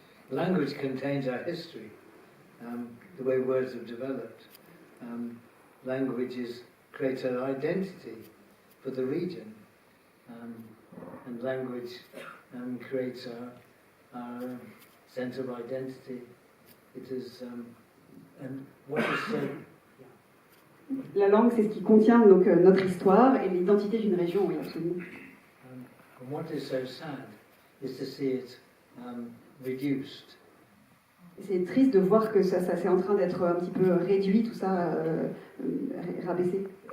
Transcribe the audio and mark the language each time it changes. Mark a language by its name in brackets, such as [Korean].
[English] Language contains our history, the way words have developed. Language creates an identity for the region, and language creates our sense of identity. It is, and what is [French] La langue, c'est ce qui contient donc notre histoire et l'identité d'une région, oui, absolument. [English] And what is so sad is to see it reduced. [French] C'est triste de voir que ça c'est en train d'être un petit peu réduit, tout ça, rabaissé.